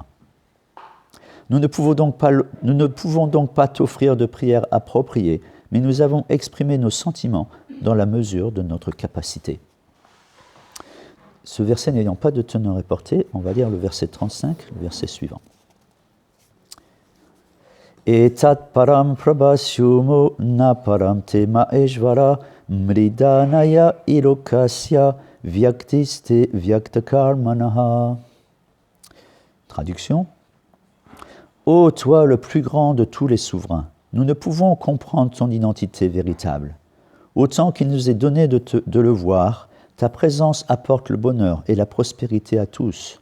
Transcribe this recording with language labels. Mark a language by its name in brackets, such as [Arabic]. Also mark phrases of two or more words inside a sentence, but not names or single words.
[French] Nous ne pouvons donc pas t'offrir de prières appropriées, mais nous avons exprimé nos sentiments dans la mesure de notre capacité. Ce verset n'ayant pas de teneur reportée, on va lire le verset 35, le verset suivant. [Sanskrit] एतत् परं प्रपश्यामो न परं ते महेश्वर मृडनाय हि लोकस्य व्यक्तिस्ते व्यक्तकर्मणः. [French] Traduction. Ô toi le plus grand de tous les souverains, nous ne pouvons comprendre ton identité véritable. Autant qu'il nous est donné de le voir, ta présence apporte le bonheur et la prospérité à tous.